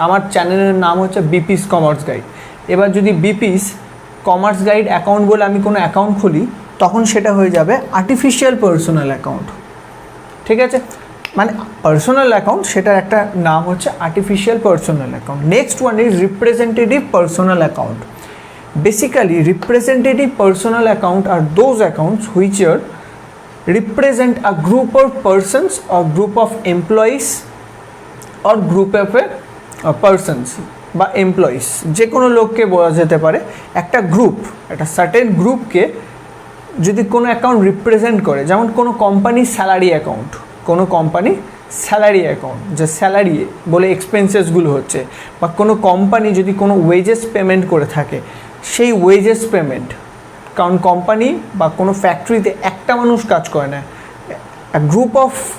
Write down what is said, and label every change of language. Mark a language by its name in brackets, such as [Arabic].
[Bangla] আমার চ্যানেলের নাম হচ্ছে বিপিস কমার্স গাইড। এবার যদি বিপিস কমার্স গাইড অ্যাকাউন্ট বলে আমি কোনো অ্যাকাউন্ট খুলি, তখন সেটা হয়ে যাবে আর্টিফিশিয়াল পার্সোনাল অ্যাকাউন্ট। ঠিক আছে, মানে পার্সোনাল অ্যাকাউন্ট সেটার একটা নাম হচ্ছে artificial personal account. [English] Next one is representative personal account. Basically, representative personal account are those accounts which are represent a group of persons or group of employees or group of persons [Bangla] বা employees, যে কোনো লোককে বলা যেতে পারে। একটা group, একটা certain গ্রুপকে যদি কোনো অ্যাকাউন্ট রিপ্রেজেন্ট করে, যেমন কোনো কোম্পানির স্যালারি অ্যাকাউন্ট, কোনো কোম্পানি স্যালারি অ্যাকাউন্ট যে স্যালারি বলে এক্সপেন্সেসগুলো হচ্ছে, বা কোনো কোম্পানি যদি কোনো ওয়েজেস পেমেন্ট করে থাকে সেই ওয়েজেস পেমেন্ট, কারণ কোম্পানি বা কোনো ফ্যাক্টরিতে একটা মানুষ কাজ করে না, গ্রুপ অফ